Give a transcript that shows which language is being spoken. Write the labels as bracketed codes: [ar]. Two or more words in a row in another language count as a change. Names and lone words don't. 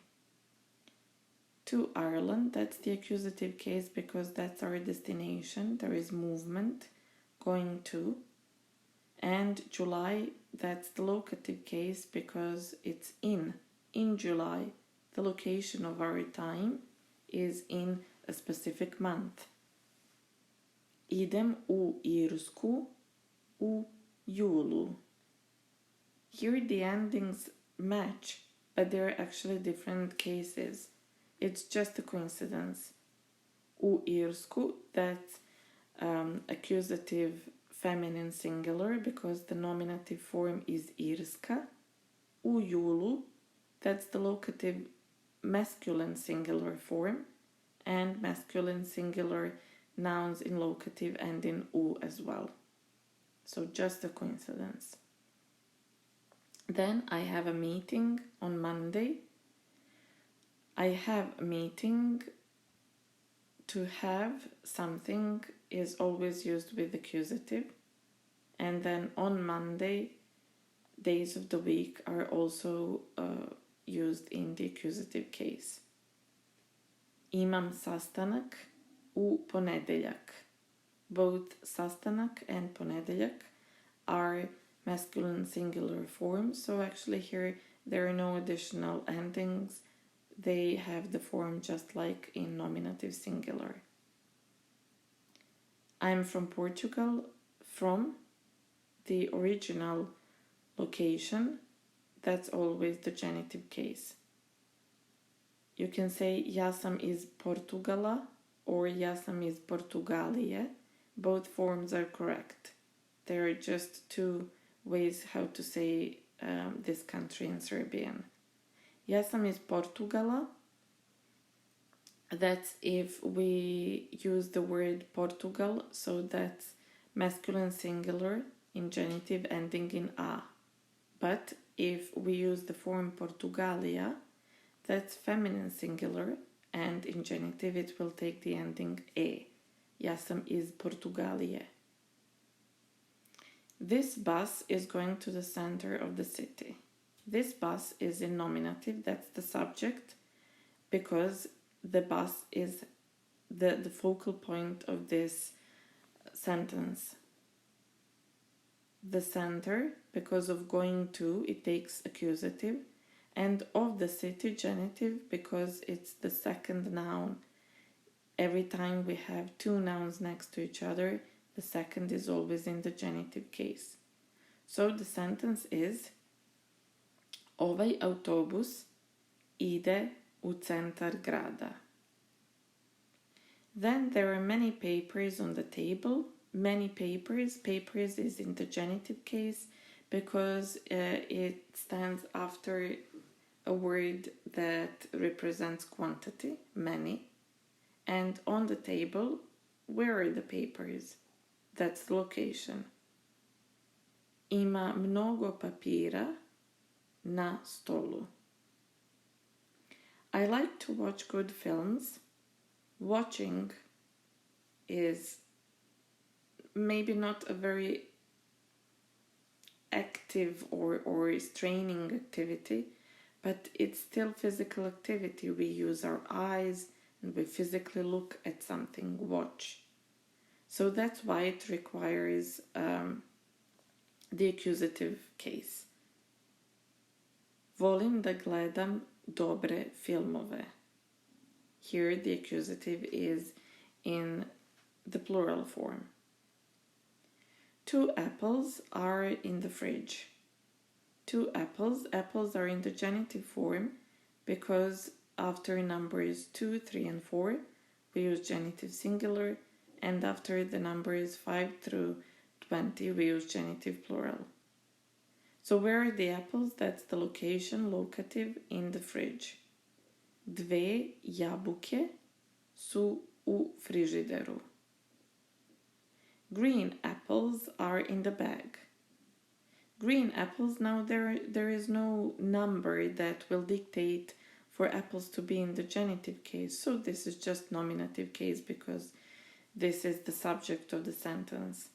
[en] To Ireland, that's the accusative case because that's our destination. There is movement, going to. And July, that's the locative case because it's in July. The location of our time is in a specific month. [sr] Idem u Irsku u julu. [en] Here the endings match, but they're actually different cases. It's just a coincidence. [sr] U Irsku, [en] that's accusative feminine singular because the nominative form is Irska. [sr] U julu, [en] that's the locative masculine singular form, and masculine singular nouns in locative end in u as well. So just a coincidence. Then I have a meeting on Monday. I have a meeting. To have something is always used with accusative. And then on Monday, days of the week are also used in the accusative case. [sr] Imam sastanak u ponedeljak. [en] Both sastanak and ponedeljak are masculine singular forms, so actually here there are no additional endings. They have the form just like in nominative singular. I'm from Portugal. From the original location, that's always the genitive case. You can say [sr] ja sam iz Portugala [en] or [sr] ja sam iz Portugalije. [en] Both forms are correct. There are just two ways how to say this country in Serbian. [sr] Ja sam iz Portugala. [en] That's if we use the word Portugal, so that's masculine singular in genitive ending in a. But if we use the form Portugalia, that's feminine singular, and in genitive it will take the ending e. [sr] Ja sam iz Portugalije. [en] This bus is going to the center of the city. This bus is in nominative, that's the subject, because the bus is the focal point of this sentence. The center, because of going to, it takes accusative, and of the city, genitive, because it's the second noun. Every time we have two nouns next to each other, the second is always in the genitive case. So the sentence is [sr] ovaj autobus ide u centar grada. [en] Then there are many papers on the table. Many papers. Papers is in the genitive case because it stands after a word that represents quantity, many. And on the table, where are the papers? That's the location. [sr] Ima mnogo papira na stolu. [en] I like to watch good films. Watching is maybe not a very active or straining activity, but it's still physical activity. We use our eyes and we physically look at something, watch. So that's why it requires the accusative case. [sr] Volim da gledam dobre filmove. [en] Here the accusative is in the plural form. 2 apples are in the fridge. 2 apples. Apples are in the genitive form because after numbers 2, 3, and 4, we use genitive singular, and after the numbers 5 through 20, we use genitive plural. So where are the apples? That's the location, locative, in the fridge. [sr] Dve jabuke su u frižideru. [en] Green apples are in the bag. Green apples, now there is no number that will dictate for apples to be in the genitive case, so this is just nominative case because this is the subject of the sentence.